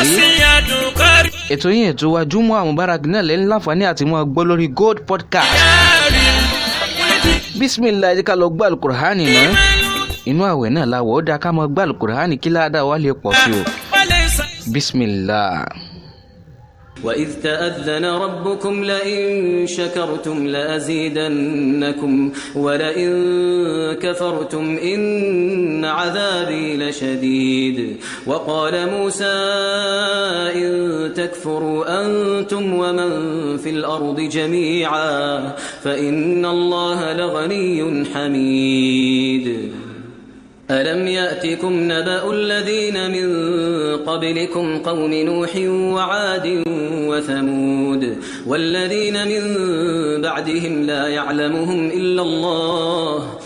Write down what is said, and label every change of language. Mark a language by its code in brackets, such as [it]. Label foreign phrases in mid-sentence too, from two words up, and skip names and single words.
[yo] Ètò yìí ètò wa Jummuah Mubarak náà lẹ́yìn láǹfààní àti mọ́ gbọ́ lórí Gold Podcast. Bismillah ẹ ká lọ gbọ́ Al-Qur'an náà. Inú àwẹ̀ náà la wọ̀ ó dáa ká mọ́ gbọ́ Al-Qur'an kí ládàá wá lè pọ̀ sí o. Bismillah. [ar] وإذ تأذن ربكم لئن شكرتم لأزيدنكم ولئن كفرتم إن عذابي لشديد وقال موسى إن تكفروا أنتم ومن في الأرض جميعا فإن الله لغني حميد ألم يأتكم نبأ الذين من قبلكم قوم نوح وعاد وثمود والذين من بعدهم لا يعلمهم إلا الله